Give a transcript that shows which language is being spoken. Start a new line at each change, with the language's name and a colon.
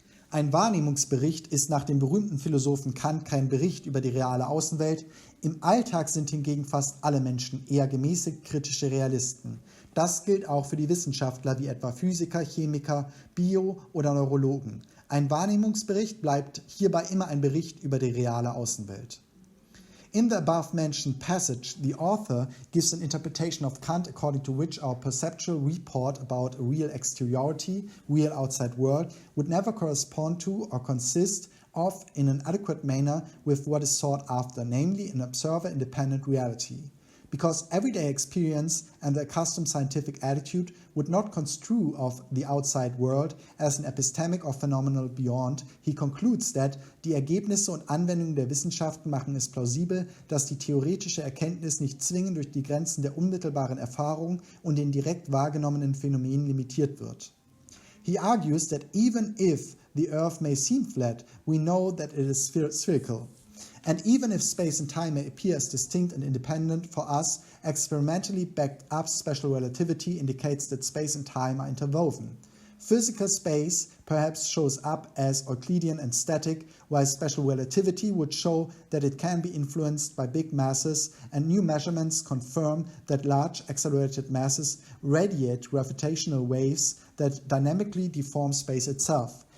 German: Ein Wahrnehmungsbericht ist nach dem berühmten Philosophen Kant kein Bericht über die reale Außenwelt. Im Alltag sind hingegen fast alle Menschen eher gemäßigt kritische Realisten. Das gilt auch für die Wissenschaftler wie etwa Physiker, Chemiker, Bio- oder Neurologen. Ein Wahrnehmungsbericht bleibt hierbei immer ein Bericht über die reale Außenwelt.
English: In the above-mentioned passage, the author gives an interpretation of Kant according to which our perceptual report about a real exteriority, real outside world, would never correspond to or consist of in an adequate manner with what is sought after, namely an observer-independent reality. Because everyday experience and the accustomed scientific attitude would not construe of the outside world as an epistemic or phenomenal beyond, he concludes that
German: die Ergebnisse und Anwendungen der Wissenschaften machen es plausibel, dass die theoretische Erkenntnis nicht zwingend durch die Grenzen der unmittelbaren Erfahrung und den direkt wahrgenommenen Phänomenen limitiert wird.
English: He argues that even if the Earth may seem flat, we know that it is spherical. And even if space and time may appear as distinct and independent, for us, experimentally backed up special relativity indicates that space and time are interwoven. Physical space perhaps shows up as Euclidean and static, while special relativity would show that it can be influenced by big masses, and new measurements confirm that large accelerated masses radiate gravitational waves that dynamically deform space itself.